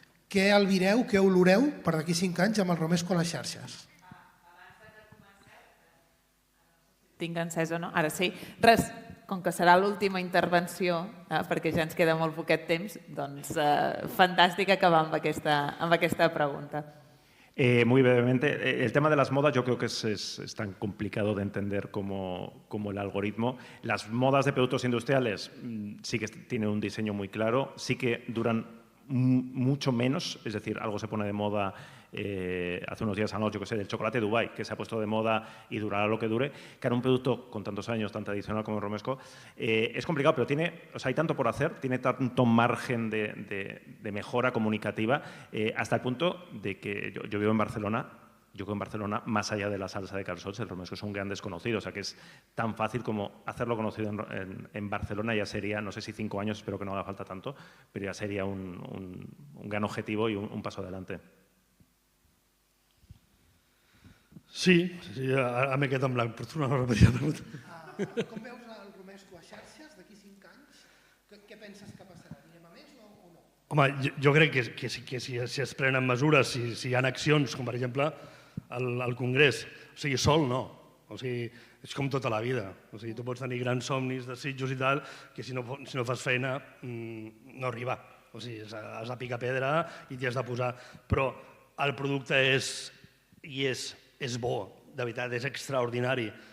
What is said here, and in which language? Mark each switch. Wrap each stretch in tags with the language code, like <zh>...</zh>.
<ca>Què albireu, què oloreu per d'aquí 5 anys amb el romesco a les xarxes? Tinc encès o no? Ara sí. Res, com que serà l'última intervenció, perquè ja ens queda molt poquet temps, doncs fantàstic acabar amb aquesta pregunta.</ca> <es>Muy brevemente, el tema de las modas yo creo que es tan complicado de entender como el algoritmo. Las modas de productos industriales sí que tienen un diseño muy claro, sí que duran mucho menos, es decir, algo se pone de moda hace unos días, yo que sé, del chocolate Dubai, que se ha puesto de moda y durará lo que dure, que era un producto con tantos años, tan tradicional como el romesco, es complicado, pero hay tanto por hacer, tiene tanto margen de mejora comunicativa, hasta el punto de que yo vivo en Barcelona. Yo creo que en Barcelona, más allá de la salsa de calçots, el romesco es un gran desconocido. O sea que es tan fácil como hacerlo conocido en Barcelona. Ya sería, no sé si 5 años, espero que no haga falta tanto, pero ya sería un gran objetivo y un paso adelante.</es> <ca>Sí, ara m'he quedat en blanc, però tornar a repetir la pregunta. Com veus el romesco a xarxes d'aquí 5 anys? Què penses que passarà? Anirem a més o no? Home, jo crec que si es prenen mesures, si hi ha accions, com per exemple al Congrés, o sigui, sol no, o sigui, és com tota la vida, o sigui, tu pots tenir grans somnis, desitjos i tal, que si no fas feina no arriba, o sigui, has de picar pedra i t'hi has de posar, però el producte és bo, de veritat, és extraordinari.</ca>